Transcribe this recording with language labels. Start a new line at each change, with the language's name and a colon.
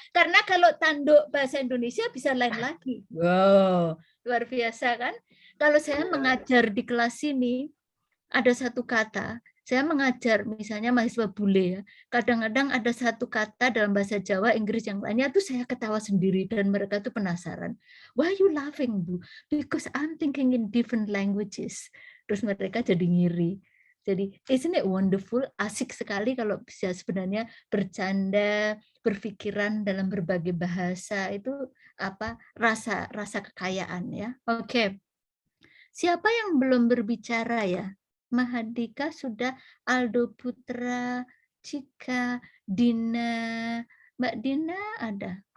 Indonesian: Karena kalau tanduk bahasa Indonesia bisa lain lagi. Wow, luar biasa kan? Kalau saya mengajar di kelas ini, ada satu kata, saya mengajar misalnya mahasiswa bule ya, kadang-kadang ada satu kata dalam bahasa Jawa, Inggris yang lainnya itu saya ketawa sendiri dan mereka tuh penasaran.
English: Why you laughing, Bu? Because I'm thinking in different languages.
Indonesian: Terus mereka jadi ngiri. Jadi,
English: isn't it wonderful?
Indonesian: Asik sekali kalau bisa sebenarnya bercanda, berpikiran dalam berbagai bahasa itu rasa kekayaan ya. Oke. Siapa yang belum berbicara ya? Mahadika sudah, Aldo Putra, Cika, Dina, Mbak Dina ada.